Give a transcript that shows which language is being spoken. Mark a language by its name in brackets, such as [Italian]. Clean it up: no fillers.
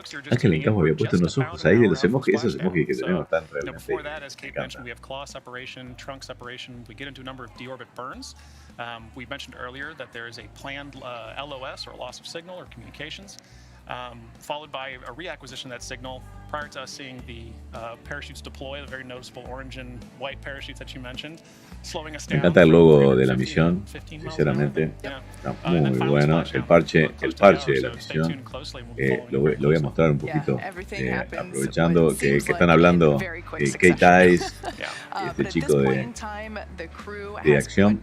[Spanish] Ángel en Cabo había puesto unos ojos ahí de los emojis, esos emojis que tenemos tan realmente [English] we mentioned earlier that there is a planned LOS or loss of signal or communications, followed by a reacquisition of that signal prior to us seeing the parachutes deploy, the very noticeable orange and white parachutes that you mentioned, slowing us down. [Spanish] Me encanta el logo de la misión, sinceramente. Está muy bueno. El parche de la misión. Lo voy a mostrar un poquito, aprovechando que están hablando Kate Tice, este chico de AXIOM.